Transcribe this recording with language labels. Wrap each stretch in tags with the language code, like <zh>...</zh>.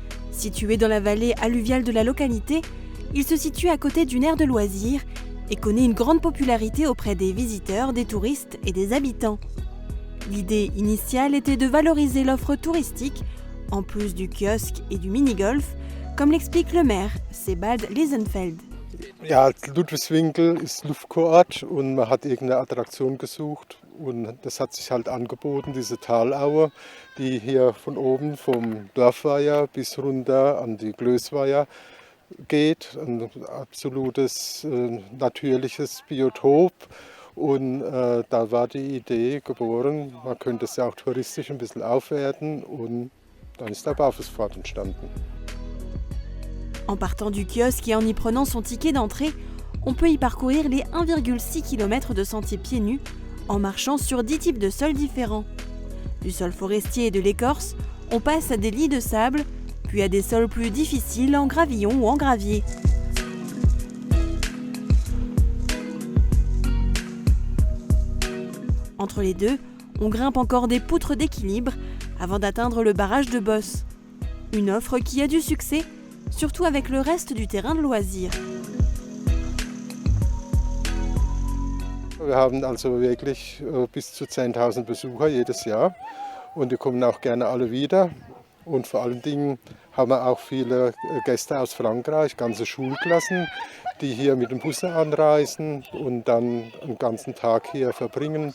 <fr>Situé dans la vallée alluviale de la localité, il se situe à côté d'une aire de loisirs et connaît une grande popularité auprès des visiteurs, des touristes et des habitants. L'idée initiale était de valoriser l'offre touristique, en plus du kiosque et du mini-golf, comme l'explique le maire, Sebald Liesenfeld.</fr> <de>Ja, Ludwigswinkel ist Luftkurort und man hat irgendeine Attraktion gesucht und das hat sich halt angeboten, diese Talaue, die hier von oben vom Dorfweiher bis runter an die Glößweiher geht. Ein absolutes natürliches Biotop und da war die Idee geboren, man könnte es ja auch touristisch ein bisschen aufwerten und dann ist der Barfußpfad entstanden.</de> <fr>En partant du kiosque et en y prenant son ticket d'entrée, on peut y parcourir les 1,6 km de sentiers pieds nus en marchant sur 10 types de sols différents. Du sol forestier et de l'écorce, on passe à des lits de sable, puis à des sols plus difficiles en gravillon ou en gravier. Entre les deux, on grimpe encore des poutres d'équilibre avant d'atteindre le barrage de Boss. Une offre qui a du succès, surtout avec le reste du terrain de loisirs.</fr> <de>Wir haben also wirklich bis zu 10.000 Besucher jedes Jahr und die kommen auch gerne alle wieder. Und vor allen Dingen haben wir auch viele Gäste aus Frankreich, ganze Schulklassen, die hier mit dem Bus anreisen und dann einen ganzen Tag hier verbringen.</de>